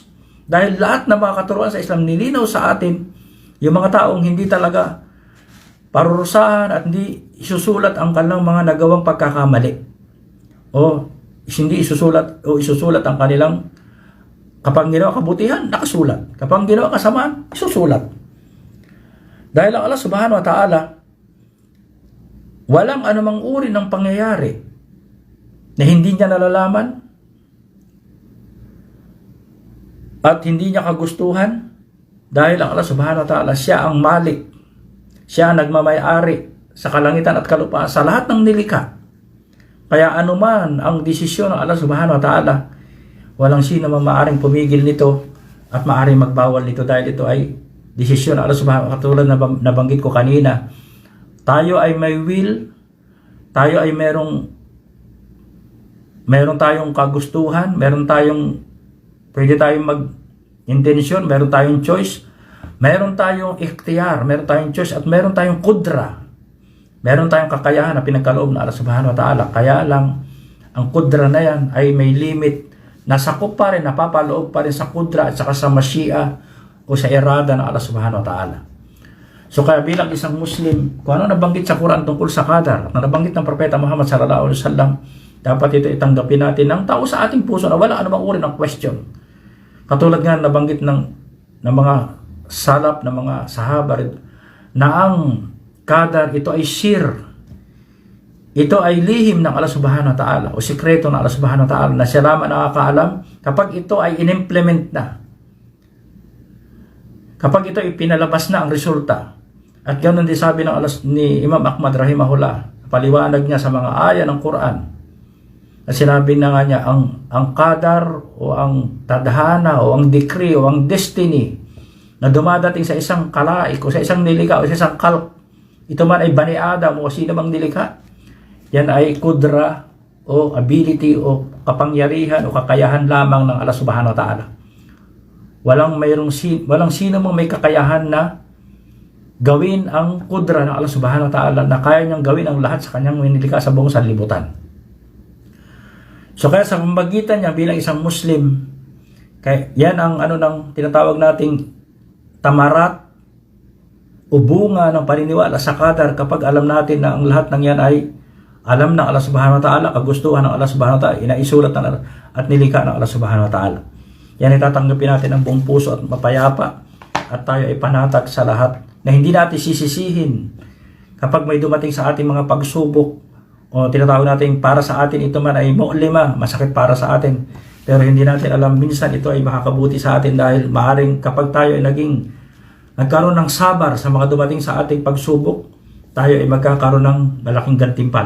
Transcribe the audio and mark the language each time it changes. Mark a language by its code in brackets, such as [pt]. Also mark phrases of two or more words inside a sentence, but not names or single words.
[tl] Dahil lahat ng mga katuruan sa Islam nilinaw sa atin, yung mga taong hindi talaga parurusahan at hindi isusulat ang kanilang mga nagawang pagkakamali. O hindi isusulat ang kanilang kapag ginawa kabutihan, nakasulat. Kapag ginawa kasamaan, isusulat. Dahil ang Allah [ar] سبحانه وتعالى, [tl] walang anumang uri ng pangyayari na hindi niya nalalaman at hindi niya kagustuhan. Dahil ang Allah [ar] سبحانه وتعالى, [tl] siya ang malik. Siya ang nagmamay-ari sa kalangitan at kalupaan sa lahat ng nilikha. Kaya anuman ang desisyon ng Allah [ar] سبحانه وتعالى, [tl] walang sino man maaring pumigil nito at maaring magbawal nito dahil ito ay desisyon ng Allah [ar] سبحانه وتعالى. [tl] Katulad na nabanggit ko kanina, tayo ay may will, tayo ay meron tayong kagustuhan, pwede tayong mag-intensyon, meron tayong choice, meron tayong ikhtiyar, meron tayong choice, at meron tayong kudra. Meron tayong kakayahan na pinagkaloob ng Allah [ar] سبحانه وتعالى. [tl] Kaya lang, ang kudra na yan ay may limit. Nasakop pa rin, napapaloob pa rin sa kudra at saka sa masyi'a o sa irada ng Allah [ar] سبحانه وتعالى. [tl] So kaya bilang isang Muslim, kung ano nabanggit sa Quran tungkol sa qadar, na nabanggit ng Propeta Muhammad [ar] صلى الله عليه وسلم, [tl] dapat ito itanggapin natin ng tao sa ating puso na wala anumang uri ng question. Katulad nga nabanggit ng mga salaf, ng mga sahaba na ang qadar, ito ay sir. Ito ay lihim ng Allah [ar] سبحانه وتعالى [tl] o sikreto ng Allah [ar] سبحانه وتعالى [tl] na siya lamang nakakaalam kapag ito ay in-implement na. Kapag ito ay pinalabas na ang resulta. At ganoon din sabi ng ni Imam Ahmad rahimahullah, paliwanag niya sa mga aya ng Quran. Na sinabi na nga niya, ang qadar o ang tadhana o ang decree o ang destiny na dumadating sa isang kalaik o sa isang nilikha o sa isang kalp, ito man ay Bani Adam o sino mang nilikha, yan ay kudra o ability o kapangyarihan o kakayahan lamang ng Allah [ar] سبحانه وتعالى. [tl] Walang sino mang may kakayahan na gawin ang kudra ng Allah [ar] سبحانه وتعالى [tl] na kaya niyang gawin ang lahat sa kanyang nilikha sa buong sanlibutan. So kaya sa pamamagitan niya bilang isang Muslim, kaya yan ang ng tinatawag nating tamarat o bunga ng paniniwala sa qadar kapag alam natin na ang lahat ng yan ay alam ng Allah [ar] سبحانه وتعالى, [tl] kagustuhan ng Allah [ar] سبحانه وتعالى, [tl] inaisulat at nilikha ng Allah [ar] سبحانه وتعالى. [tl] Yan ay tatanggapin natin ng buong puso at mapayapa at tayo ay panatag sa lahat na hindi natin sisisihin kapag may dumating sa ating mga pagsubok o tinatawag natin para sa atin ito man ay mu'lima, masakit para sa atin. Pero hindi natin alam minsan ito ay makakabuti sa atin dahil maaaring kapag tayo ay nagkaroon ng sabar sa mga dumating sa ating pagsubok, tayo ay magkakaroon ng malaking gantimpala.